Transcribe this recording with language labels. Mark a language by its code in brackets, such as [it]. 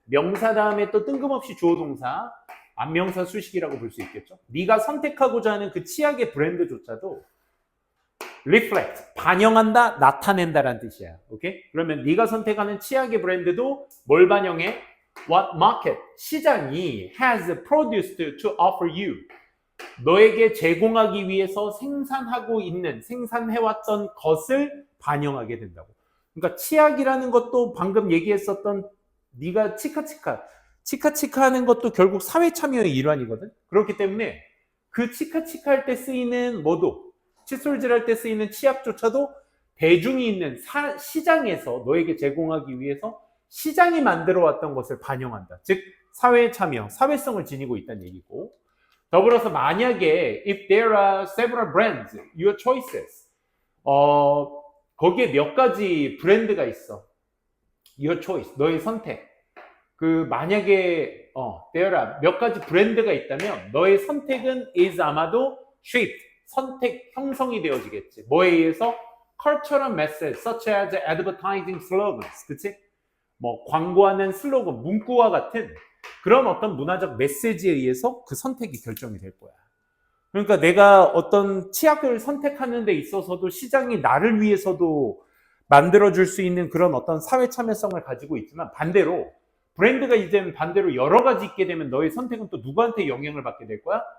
[ko] 명사 다음에 또 뜬금없이 주어 동사 안명사 수식이라고 볼 수 있겠죠. 네가 선택하고자 하는 그 치약의 브랜드조차도 reflect, 반영한다, 나타낸다라는 뜻이야. 오케이? 그러면 네가 선택하는 치약의 브랜드도 뭘 반영해? [en] What market, 시장이 has produced to offer you. [ko] 너에게 제공하기 위해서 생산하고 있는, 생산해왔던 것을 반영하게 된다고. 그러니까 치약이라는 것도 방금 얘기했었던 네가 치카치카 하는 것도 결국 사회 참여의 일환이거든. 그렇기 때문에 그 치카치카 할 때 쓰이는 뭐도, 칫솔질 할 때 쓰이는 치약조차도 대중이 있는 시장에서 너에게 제공하기 위해서 시장이 만들어 왔던 것을 반영한다. 즉 사회 참여, 사회성을 지니고 있다는 얘기고, 더불어서 만약에 [en] if there are several brands, your choices, [ko] 거기에 몇 가지 브랜드가 있어. [en] your choice, [ko] 너의 선택. 그 만약에 [en] there are [ko] 몇 가지 브랜드가 있다면 너의 선택은 is 아마도 shaped, 선택 형성이 되어지겠지. 뭐에 의해서? [en] cultural message such as advertising slogans, 그치? [ko] 뭐 광고하는 슬로건, 문구와 같은 그런 어떤 문화적 메시지에 의해서 그 선택이 결정이 될 거야. 그러니까 내가 어떤 치약을 선택하는 데 있어서도 시장이 나를 위해서도 만들어줄 수 있는 그런 어떤 사회 참여성을 가지고 있지만, 반대로 브랜드가 이제는 반대로 여러 가지 있게 되면 너의 선택은 또 누구한테 영향을 받게 될 거야?